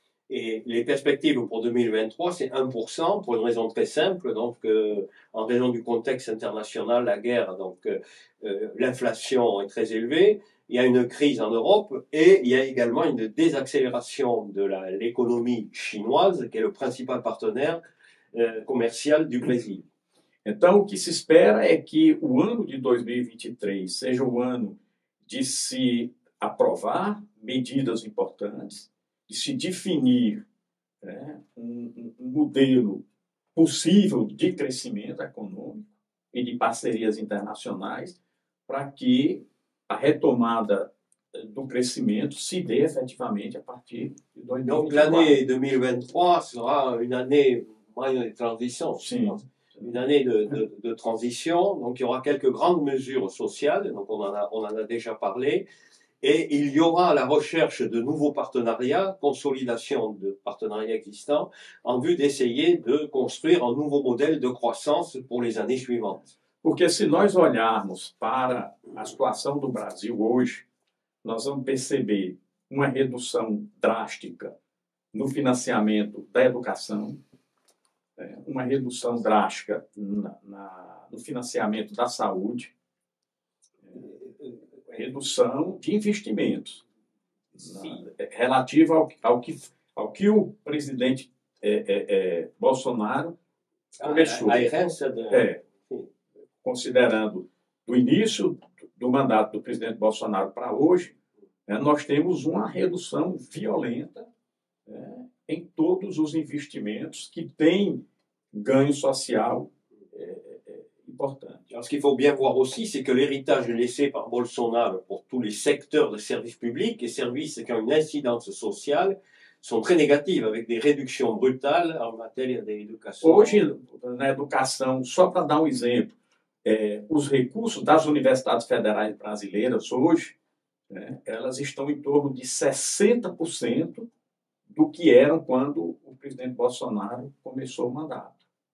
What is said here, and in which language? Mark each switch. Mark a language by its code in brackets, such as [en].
[fr] Et les perspectives pour 2023, c'est 1%, pour une raison très simple, donc en raison du contexte international, la guerre, donc l'inflation est très élevée, il y a une crise en Europe et il y a également une désaccélération de l'économie chinoise, qui est le principal partenaire comercial du Brésil. [pt] Então, o que se espera é que o ano de 2023 seja o ano de se aprovar medidas importantes, de se definir, né, um modelo possível de crescimento econômico e de parcerias internacionais para que a retomada do crescimento se dê efetivamente a partir de [fr] Donc [pt] 2024. [fr] l'année 2023 sera une année moyenne de transition. [pt] Sim. [fr] Une année de transition. Donc il y aura quelques grandes mesures sociales, donc on en a déjà parlé. Et il y aura la recherche de nouveaux partenariats, consolidation de partenariats existants, en vue d'essayer de construire un nouveau modèle de croissance pour les années suivantes. [pt] Porque se nós olharmos para a situação do Brasil hoje, nós vamos perceber uma redução drástica no financiamento da educação, uma redução drástica no financiamento da saúde, redução de investimentos relativa ao que o presidente Bolsonaro começou. A herança Considerando do início do mandato do presidente Bolsonaro para hoje, nós temos uma redução violenta em todos os investimentos que têm ganho social importante. [fr] Alors, ce qu'il faut bien voir aussi, c'est que l'héritage laissé par Bolsonaro pour tous les secteurs de services publics et services qui ont une incidence sociale sont très négatives, avec des réductions brutales en matière d'éducation. [pt] Hoje, na educação, só para dar um exemplo, os recursos das universidades federais brasileiras hoje, elas estão em torno de 60% do que eram quando o presidente Bolsonaro começou o mandato.